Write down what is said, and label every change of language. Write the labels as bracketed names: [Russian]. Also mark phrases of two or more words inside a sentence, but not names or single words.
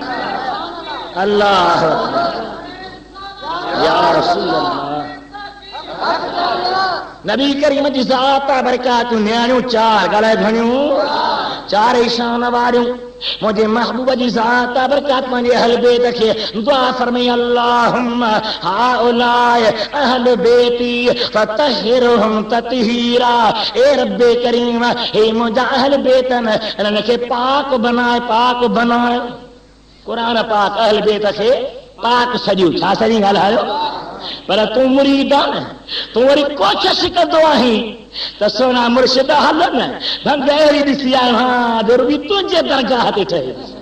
[Arabic] الله يا رسول الله. [Sindhi] नबी करीम जी ज़ात बरकातूं नियाणियूं 4 ॻाल्हाए घणियूं 4 ईशान वारियूं। मुंहिंजे महबूब जी ज़ात बरकात पंहिंजे [Arabic] أهل بيت [Sindhi] खे दुआ फरमाई, [Arabic] اللهم هؤلاء أهل بيتي فطهرهم تطهيرا. [Sindhi] ए रब्बे करीम, हे मुंहिंजा अहल बेतन, इन्हनि खे पाक बनाए, पाक बनाए। क़ुरान पाक [Arabic] أهل بيت [Sindhi] खे पाक सॼियूं छा सॼी ॻाल्हायो। पर तूं मुरीद आहे न, तूं वरी कोशिशि कंदो आहीं त सोना मुर्शिद हल न भंग अहिड़ी ॾिसी आयो, हा ज़रूरी तुंहिंजे दरगाह ते ठहे।